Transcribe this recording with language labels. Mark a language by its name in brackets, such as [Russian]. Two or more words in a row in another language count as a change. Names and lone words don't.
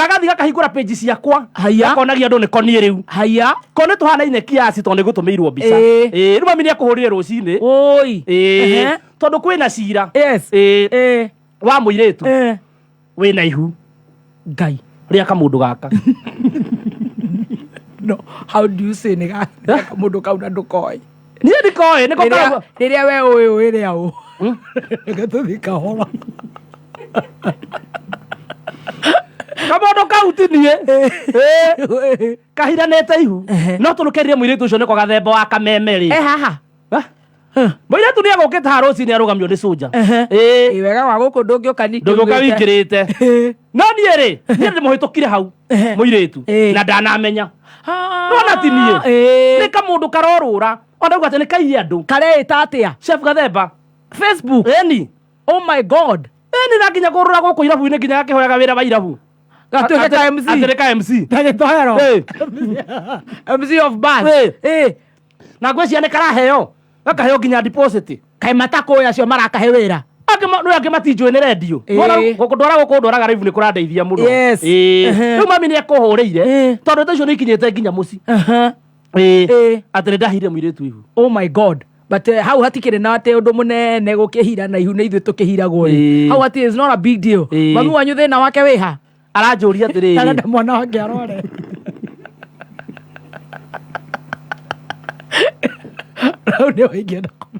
[Kikuyu] gagathi gakahingura page ciakwa. Haya. Gakonagia andu ni konie riu. Haya. Kone tuhanaine kiasi tondu gutumirwo mbica. Riu mami ni akuhurire rucini. Oi. Tondu kwina cira. Yes. Wa muiretu. Wina ihu. Ngai. Ria kamundu gaka. [English] No, how do you say [Kikuyu] ni kamundu kau na ndukoi? Ni ndikoi, niko kawa. Riria we uyu ria u. Gatuthi kahora. Kamundu kau tinie. Kahiranete ihu. No turukerie muiretu ucio niko Gathemba wa Kameme ri. Haha. Muiretu ni agukite haruci ni arugamio ni soja. Wega wa guku ndungioka ni. Ndungioka wikirite. No nie ri, ni ndimuhitukire hau. Muiretu na ndanamenya. Nona tinie. Ni kamundu karorura. Onda ugate ni kaiye andu. Kareita atia? Chef Gathemba. Facebook. Eni. [English] Oh my God. [Kikuyu] Eni na nginya kurura guku irabu-ini nginya gakihoyaga wira wa irabu. Gatuike ta MC. Atereka MC. Ndagitohero. [English] MC of band. [Kikuyu] Na ngwĩcia nĩ karaheo. Gakaheo nginya deposit. Kaĩ matako yacio marakahe wĩra. No angĩ matinjũĩ nĩ redio. Ndwara gũkũ ndwaraga raivu nĩ kũrandeithia mũno. Rĩu mami nĩ ekũhũrĩire. Tondũ ta icio nĩ ikinyĩte nginya mũci. Atĩ nĩ ndahire mũirĩtu ihu. [English] Oh my God. [Kikuyu] But hau hatikĩrĩ na atĩ ũndũ mũnene gũkĩhira na ihu nĩ ithuĩ tũkĩhiragwo rĩ. Hau atĩ [English] is not a big deal. [Kikuyu] Mami wanyu thĩna wake wĩha. Aranjũria atĩrĩrĩ. Arenda mwana wake arore. Rau nĩ waingĩra.